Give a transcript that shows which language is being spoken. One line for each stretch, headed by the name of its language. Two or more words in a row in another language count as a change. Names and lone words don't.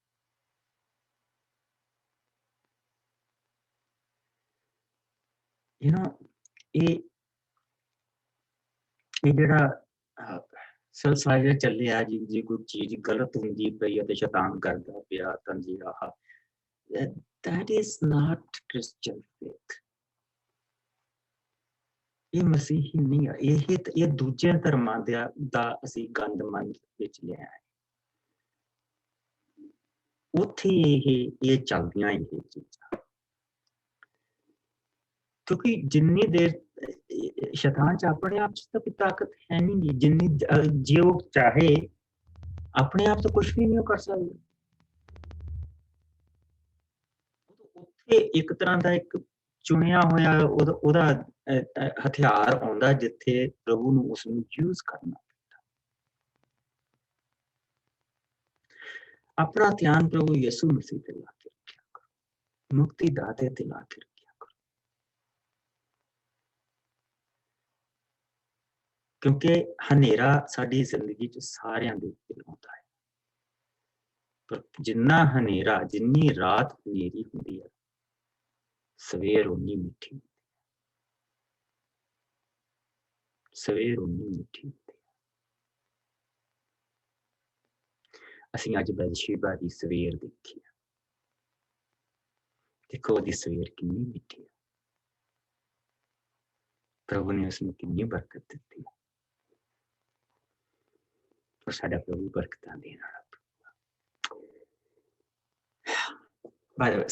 Punjabi: ਇਹ ਜਿਹੜਾ ਸਿਲਸਿਲਾ ਚੱਲਿਆ ਜੀ, ਜੇ ਕੋਈ ਚੀਜ਼ ਗਲਤ ਹੁੰਦੀ ਪਈ ਅਤੇ ਸ਼ੈਤਾਨ ਕਰਦਾ ਪਿਆ ਤਾਂ ਜੀ
English: that is not Christian faith.
Punjabi: ਇਹ ਮਸੀਹੀ ਨਹੀਂ ਆ। ਇਹ ਦੂਜੇ ਧਰਮਾਂ ਦਾ ਅਸੀਂ ਗੰਦ ਮਨ ਵਿੱਚ ਲਿਆ ਹੈ। ਉੱਥੇ ਇਹ ਚੱਲਦੀਆਂ ਇਹ ਚੀਜ਼ਾਂ, ਕਿਉਂਕਿ ਜਿੰਨੀ ਦੇਰ ਸ਼ੈਤਾਨ ਚ ਅਪਣੇ ਆਪ ਚ ਤੋ ਕੋਈ ਤਾਕਤ ਹੈ ਨਹੀਂ ਜਿੰਨੀ ਜੇ ਵੋ ਚਾਹੇ ਅਪਣੇ ਆਪ ਤੋ ਕੁਛ ਭੀ ਨਹੀਂ ਕਰ ਸਕਤਾ। ਉੱਥੇ ਏਕ ਤਰਹ ਕਾ ਏਕ ਚੁਣਿਆ ਹੋਇਆ ਓਦਾ ਹਥਿਆਰ ਆਉਂਦਾ ਜਿੱਥੇ ਪ੍ਰਭੂ ਨੂੰ ਉਸ ਨੂੰ ਯੂਜ਼ ਕਰਨਾ ਪੈਂਦਾ। ਅਪਣਾ ਧਿਆਨ ਪ੍ਰਭੂ ਯਿਸੂ ਮਸੀਹ ਤੇ ਲਾ ਕੇ ਰੱਖਿਆ ਕਰੋ, ਮੁਕਤੀ ਦਾਤੇ ਤੇ ਲਾ ਕੇ ਰੱਖਿਆ ਕਰੋ, ਕਿਉਂਕਿ ਹਨੇਰਾ ਸਾਡੀ ਜ਼ਿੰਦਗੀ ਚ ਸਾਰਿਆਂ ਦੇ ਉੱਤੇ ਆਉਂਦਾ ਹੈ, ਪਰ ਜਿੰਨਾ ਹਨੇਰਾ ਜਿੰਨੀ ਰਾਤ ਹਨੇਰੀ ਹੁੰਦੀ ਹੈ ਸਵੇਰ ਉੱਨੀ ਮਿੱਠੀ ਹੁੰਦੀ ਹੈ, ਸਵੇਰ ਉੱਨੀ ਮਿੱਠੀ ਹੁੰਦੀ ਹੈ, सवेर उन्नी मिठी हुंदी है। ਅਸੀਂ ਅੱਜ ਬੈਤਸ਼ੇਬਾ ਦੀ ਸਵੇਰ ਦੇਖੀ ਹੈ, ਦੇਖੋ ਉਹਦੀ ਸਵੇਰ ਕਿੰਨੀ ਮਿੱਠੀ ਹੈ, ਪ੍ਰਭੂ ਨੇ ਉਸਨੂੰ ਕਿੰਨੀ ਬਰਕਤ ਦਿੱਤੀ ਹੈ, ਔਰ ਸਾਡਾ ਪ੍ਰਭੂ ਬਰਕਤਾਂ ਦੇਣ ਵਾਲਾ।